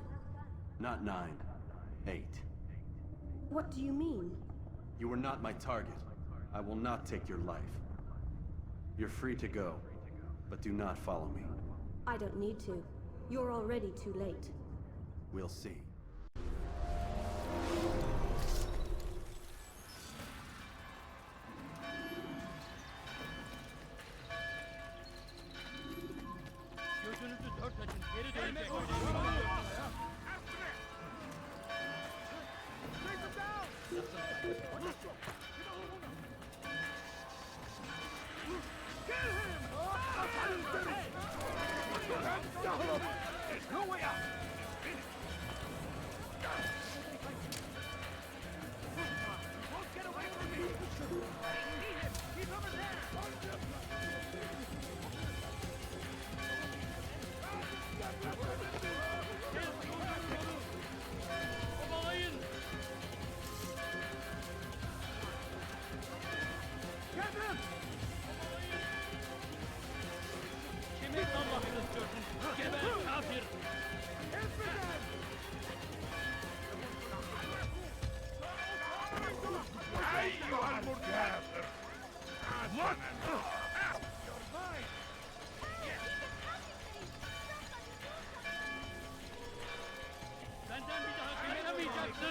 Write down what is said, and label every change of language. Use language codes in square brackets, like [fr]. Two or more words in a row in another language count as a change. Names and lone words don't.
[en] Not 9. 8. What do you mean? You were not my target. I will not take your life. You're free to go, but do not follow me. I don't need to. You're already too late. We'll see. [tr] Gözünüzü dört açın. Geri dönecek. [en] There's no way out! Won't get away from me! See him! He's over there! [tr] Kovalayın. Kimin Allah'ını istiyorsun? Geber kafir! [ar] أيها المكافر مت [tr] Bizden bir daha kaçamayacaksın.